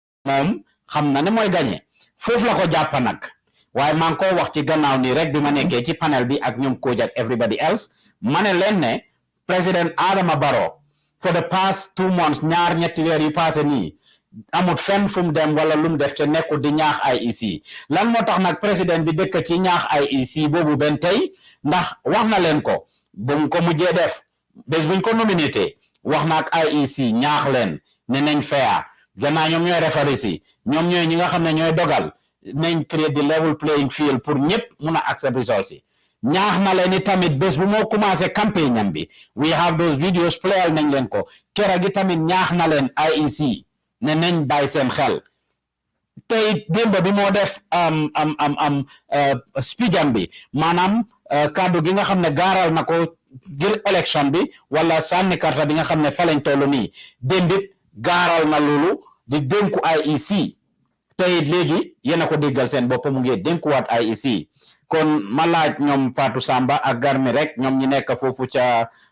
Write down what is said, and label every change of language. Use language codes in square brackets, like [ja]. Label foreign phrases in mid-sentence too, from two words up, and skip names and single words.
[wo] moom xam na ne mooy gagné foofu la ko jàpp nag waaye maa ngi ko wax ci gannaaw nii rek bi ma nekkee ci panel bi ak ñoom Coach ak [en] everybody else [wo] ma ne leen ne président Adama Barrow for [en] the past 2 months [wo] ñaar ñetti weer yu passé nii amut fenn fu mu dem wala lu mu def te nekkul di ñaax IEC lan moo tax nag président bi dëkk ci ñaax IEC boobu benn tey ndax wax na leen ko bu mu ko mujjee def bés buñ ko nominé wax na ak IEC ñaax leen ne nañ fair gannaaw ñoom ñooy referee si ñoom ñooy ñi nga xam ne ñooy dogal nañ [en] create the level playing field [wo] pour ñëpp mun a [en] accept results [wo] yi ñaax na leen ni tamit bés bu moo commencé campagne am bi [en] we have those videos [wo] playal nañ leen ko kera gi tamit ñaax na leen IEC ne nañ bàyyi seen xel tey démb bi moo def speech am bi maanaam kàddu gi nga xam ne gaaral na ko ngir élection bi wala sànni karta bi nga xam ne fa lañ toll nii démbit gaaral na loolu di dénku IEC tey léegi yéen a ko déggal seen bopp mu ngi dénkuwaat IEC kon ma laaj ñoom Fatou Samba ak Garmi rek ñoom ñi nekk foofu ca